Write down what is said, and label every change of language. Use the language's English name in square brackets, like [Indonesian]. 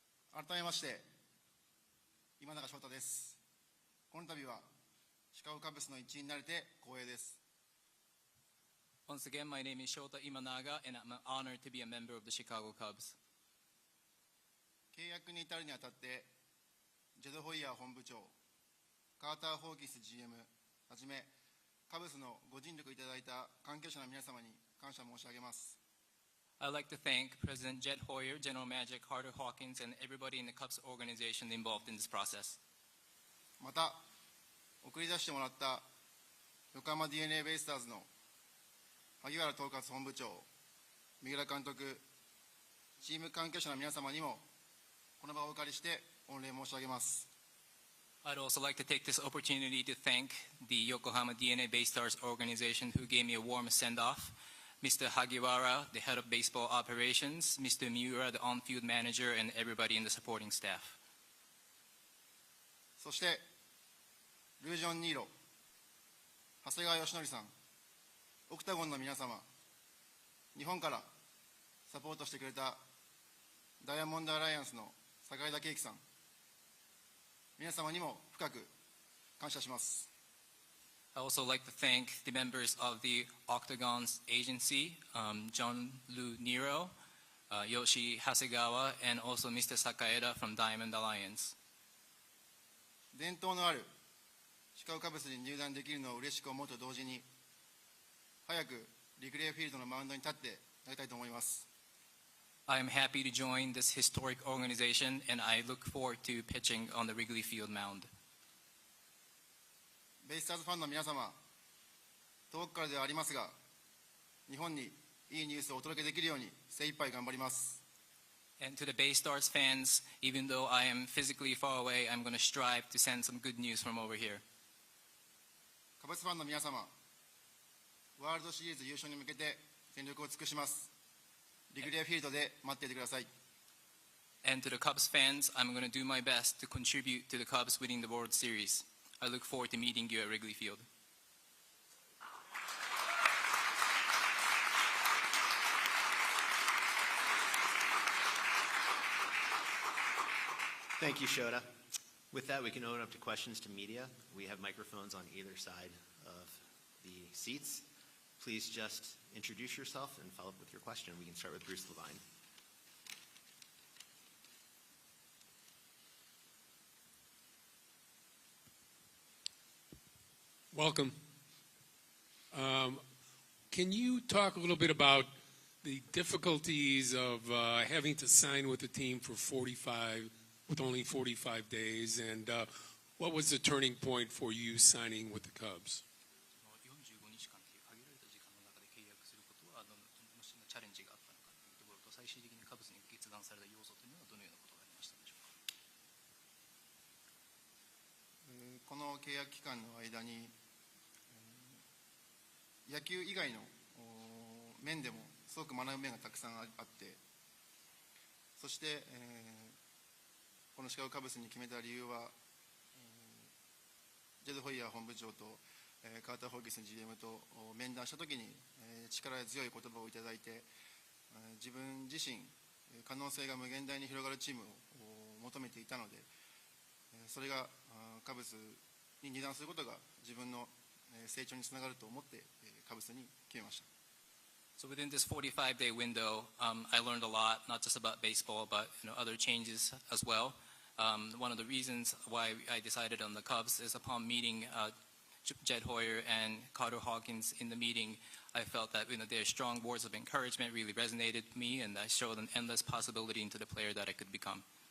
[Japanese] 改めまして今永翔太です。この度はシカゴカブスの一員になれて光栄です。 [English] Once again, my name is Shota Imanaga, and I'm honored to be a member of the Chicago Cubs. [Japanese] 契約に至るにあたってジェド・ホイヤー本部長、カーター・ホーキンス GM はじめカブスのご尽力いただいた関係者の皆様に感謝申し上げます。 [English] I'd like to thank President Jed Hoyer, General Manager Carter Hawkins, and everybody in the Cubs organization involved in this process. [Japanese] また送り出してもらった横浜 DNA ベイスターズの萩原統括本部長、三浦監督、チーム関係者の皆様にもこの場をお借りして御礼申し上げます。 [English] I'd also like to take this opportunity to thank the Yokohama DNA Baystars organization who gave me a warm send-off. Mr. Hagiwara, the head of baseball operations, Mr. Miura, the on-field manager, and everybody in the supporting staff. [Japanese] そしてルージョン・ニーロ、長谷川義則さん、オクタゴンの皆様、日本からサポートしてくれたダイヤモンドアライアンスの坂井田圭樹さん、皆様にも深く感謝します。 [English] I also like to thank the members of the Octagon's agency, John Lu Nero, Yoshi Hasegawa, and also Mr. Sakaeda from Diamond Alliance. [Japanese] 伝統のあるシカゴカブスに入団できるのを嬉しく思うと同時に、早くリクレイフィールドのマウンドに立って投げたいと思います。 [English] I am happy to join this historic organization, and I look forward to pitching on the Wrigley Field mound. [Japanese] ベイスターズファンの皆様、遠くからではありますが、日本にいいニュースをお届けできるように精一杯頑張ります。 [English] And to the BayStars fans, even though I am physically far away, I'm going to strive to send some good news from over here. [Japanese] カブスファンの皆様、ワールドシリーズ優勝に向けて全力を尽くします。リグレーフィールドで待っていてください。 [English] And to the Cubs fans, I'm going to do my best to contribute to the Cubs winning the World Series. I look forward to meeting you at Wrigley Field. Thank you, Shota. With that, we can open up to questions to media. We have microphones on either side of the seats. Please just introduce yourself and follow up with your question. We can start with Bruce Levine. Welcome. Can you talk a little bit about the difficulties of having to sign with the team for with only 45 days, and what was the turning point for you signing with the Cubs? [Japanese] 45日間という限られた時間の中で契約することはどのチャレンジがあったのかというところと、最終的にカブスに決断された要素というのはどのようなことがありましたでしょうか。この契約期間の間に、野球以外の面でもすごく学ぶ面がたくさんあって、そして、このシカゴカブスに決めた理由は、ジェド・ホイヤー本部長と、カーター・ホーキス GM と面談したときに、力強い言葉をいただいて、自分自身可能性が無限大に広がるチームを求めていたので、それがカブスに入団することが自分の成長につながると思ってカブスに決めました。 [English] So within this 45-day window, I learned a lot, not just about baseball, but other changes as well. One of the reasons why I decided on the Cubs is upon meeting Jed Hoyer and Carter Hawkins in the meeting, I felt that their strong words of encouragement really resonated with me, and I showed an endless possibility into the player that I could become.